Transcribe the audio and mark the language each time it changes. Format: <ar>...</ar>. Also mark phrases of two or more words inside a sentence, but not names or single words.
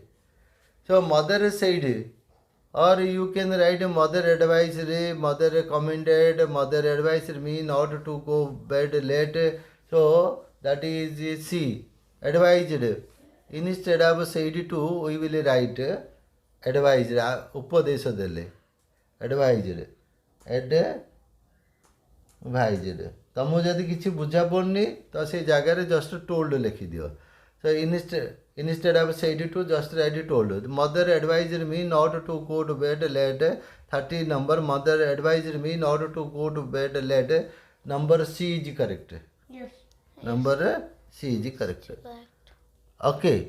<en>So mother said, or you can write mother advisory, mother recommended, mother advised me not to go bed late. So that is C. Advised. Instead of said to, we will write advised.</en> <or>ଉପଦେଶ ଦେଲେ.</or> <en>Advised. Advised.</en> <or>ତମକୁ ଯଦି କିଛି ବୁଝା ପଡ଼ୁନି ତ ସେଇ ଜାଗାରେ</or> <en>just told</en> <or>ଲେଖିଦିଅ.</or> <en>So instead of said to, just write told. Mother advised me not to go to bed late. 30 number. Mother advised me not to go to bed late. Number C is correct. Yes. Number C is correct. Okay.</en>